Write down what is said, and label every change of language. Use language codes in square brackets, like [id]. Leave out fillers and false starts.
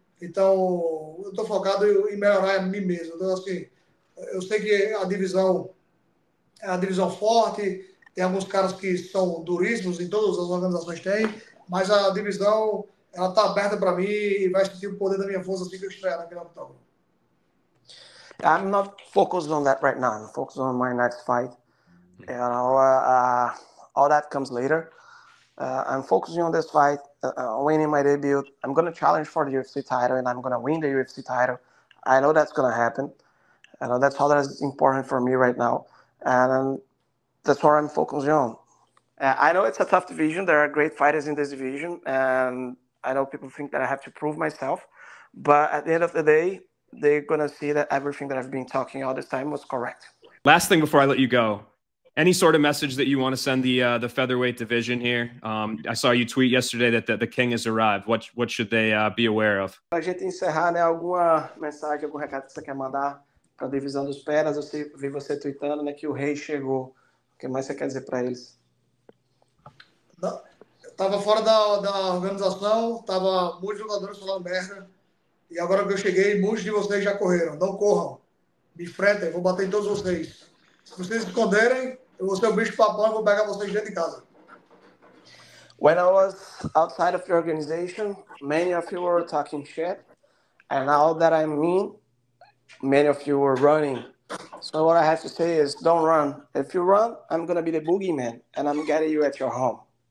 [pt] Então, eu estou focado em melhorar a mim mesmo. Então, assim, eu sei que a divisão é uma divisão forte, tem alguns caras que são duríssimos, em todas as organizações tem, mas a divisão ela está aberta para mim e vai sentir o poder da minha força assim que eu estiver naquele octógono. [en] I'm not focused on that right now. I'm focused on my next fight. You know, all that comes later. I'm focusing on this fight. winning my debut. I'm going to challenge for the UFC title, and I'm going to win the UFC title. I know that's going to happen. I know that's all that is important for me right now. And that's what I'm focusing on. I know it's a tough division. There are great fighters in this division. And I know people think that I have to prove myself. But at the end of the day, they're going to see that everything that I've been talking all this time was correct. Last thing before I let you go. Any sort of message that you want to send the featherweight division here? I saw you tweet yesterday that the king has arrived. What should they be aware of? [pt] Para a gente encerrar, né, alguma mensagem, algum recado que você quer mandar para a divisão dos peras? Eu vi você tweetando, né, que o rei chegou. O que mais você quer dizer para eles? Eu estava fora da organização, estava muitos jogadores falando merda. E agora que eu cheguei, muitos de vocês já correram. Não corram. Me enfrentem, vou bater em todos vocês. Se vocês esconderem, eu vou ser o bicho papão e vou pegar vocês dentro de casa. [en] When I was outside of the organization, many of you were talking shit. And now that I'm in, many of you were running. So what I have to say is, don't run. If you run, I'm going to be the boogeyman, and I'm getting you at your home.